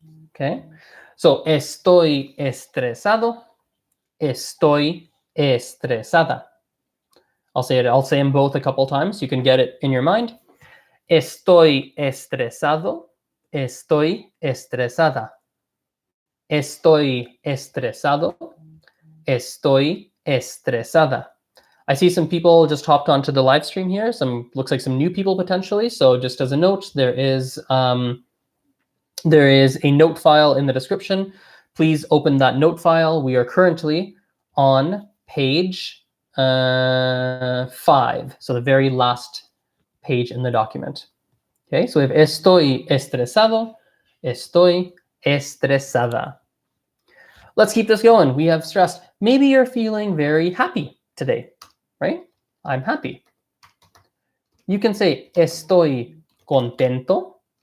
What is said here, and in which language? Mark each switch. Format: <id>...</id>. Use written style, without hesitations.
<es>Okay, so estoy estresado, estoy estresada.</es> <en>I'll say them both a couple times. You can get it in your mind.</en> <es>Estoy estresado, estoy estresada. Estoy estresado, estoy estresada.</es> <en>I see some people just hopped onto the live stream here. Looks like some new people potentially. So just as a note, there is a note file in the description. Please open that note file. We are currently on page 5, so the very last page in the document. Okay, so we have</en> <es>estoy estresado, estoy estresada.</es> <en>Let's keep this going. We have stressed. Maybe you're feeling very happy today, right? I'm happy. You can say</en> <es>estoy contento.</es>